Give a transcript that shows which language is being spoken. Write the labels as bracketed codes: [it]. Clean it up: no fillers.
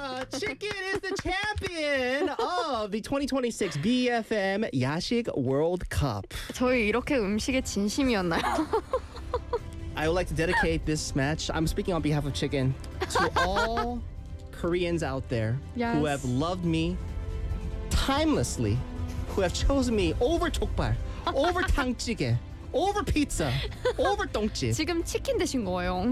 [en] Chicken is the champion of the 2026 BFM Yashik World Cup. [ko] 저희 이렇게 음식에 진심이었나요? [en] I would like to dedicate this match. I'm speaking on behalf of Chicken to all... Koreans out there yes. who have loved me timelessly, who have chosen me over 족발, over 탕찌개, over pizza, over 똥집. [ko] 지금 치킨 드신 거예요.